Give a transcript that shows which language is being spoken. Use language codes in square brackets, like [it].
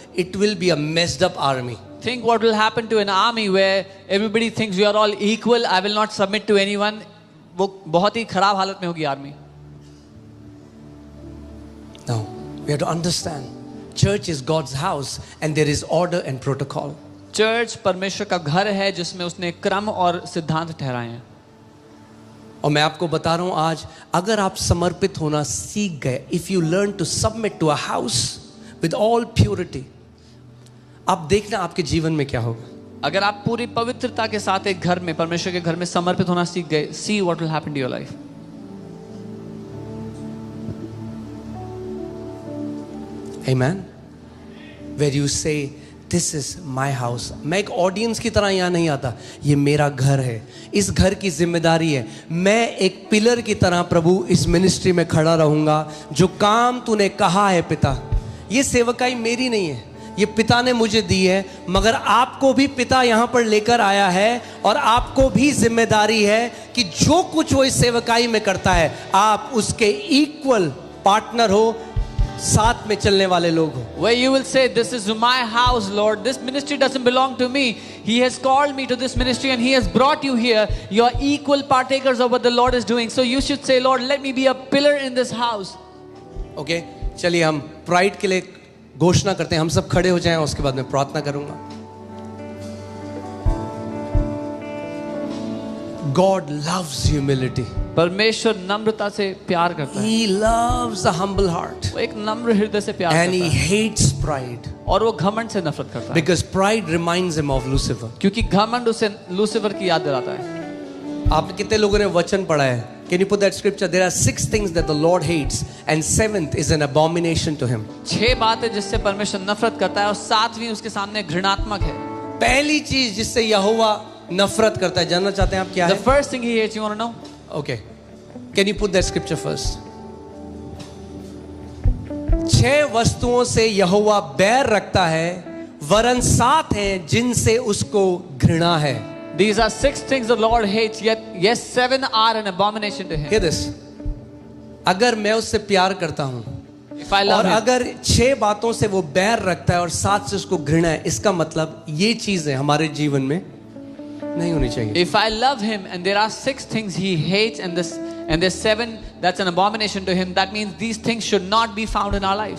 [en] It will be a messed up army. Think what will happen to an army where everybody thinks we are all equal. I will not submit to anyone. [hi] वो बहुत ही खराब हालत में होगी army. [en] No, we have to understand. Church is God's house and there is order and protocol. [hi] Church परमेश्वर का घर है जिसमें उसने क्रम और सिद्धांत ठहराए हैं. और मैं आपको बता रहा हूं आज, अगर आप समर्पित होना सीख गए, [en] if you learn to submit to a house with all purity, [hi] आप देखना आपके जीवन में क्या होगा. अगर आप पूरी पवित्रता के साथ एक घर में परमेश्वर के घर में समर्पित होना सीख गए, [en] see what will happen to your life. Amen. Where you say, this is my house. [hi] मैं एक ऑडियंस की तरह यहाँ नहीं आता, ये मेरा घर है, इस घर की जिम्मेदारी है. मैं एक पिलर की तरह प्रभु इस मिनिस्ट्री में खड़ा रहूंगा. जो काम तूने कहा है पिता, ये सेवकाई मेरी नहीं है, ये पिता ने मुझे दी है, मगर आपको भी पिता यहाँ पर लेकर आया है और आपको भी जिम्मेदारी है कि जो कुछ वो इस सेवकाई में करता है आप उसके इक्वल पार्टनर हो, साथ में चलने वाले लोग हो. [en] Where you will say, this is my house, Lord. This ministry doesn't belong to me. He has called me to this ministry and He has brought you here. You are equal partakers of what the Lord is doing. So you should say, Lord, let me be a pillar in this house. [hi] Okay, चलिए हम pride के लिए घोषणा करते हैं. हम सब खड़े हो जाएं, उसके बाद मैं प्रार्थना करूंगा. [en] God loves humility. [hi] परमेश्वर नम्रता से प्यार करता है. [en] He loves a humble heart. [hi] वो एक नम्र हृदय से प्यार [en] And he [hi] करता है [en] hates pride. [hi] और वो घमंड से नफरत करता है. [en] Because pride reminds him of Lucifer. [hi] क्योंकि घमंड उसे लूसीफर की याद दिलाता है. आपने कितने लोगों ने वचन पढ़ा है? [en] Can you put that scripture? There are 6 things that the Lord hates and 7th is an abomination to him. [hi] 6 बातें जिससे परमेश्वर नफरत करता है और 7वीं उसके सामने घृणात्मक है. पहली चीज जिससे यहोवा नफरत करता है, जानना चाहते हैं आप क्या [en] The [hi] है? [en] first thing he hates, you want to know? Okay. Can you put that scripture first? [hi] 6 वस्तुओं से यहोवा बैर रखता है, वरन 7 हैं जिनसे उसको घृणा है. [en] These are 6 things the Lord hates, yet yes, 7 are an abomination to him. Hear this. [hi] अगर मैं उससे प्यार करता हूं [en] If I love [hi] और [en] him, [hi] अगर 6 बातों से वो बैर रखता है और 7 से उसको घृणा है, इसका मतलब ये चीजें हमारे जीवन में नहीं होनी चाहिए. [en] if I love him and there are 6 things he hates and there's 7 that's an abomination to him, that means these things should not be found in our lives.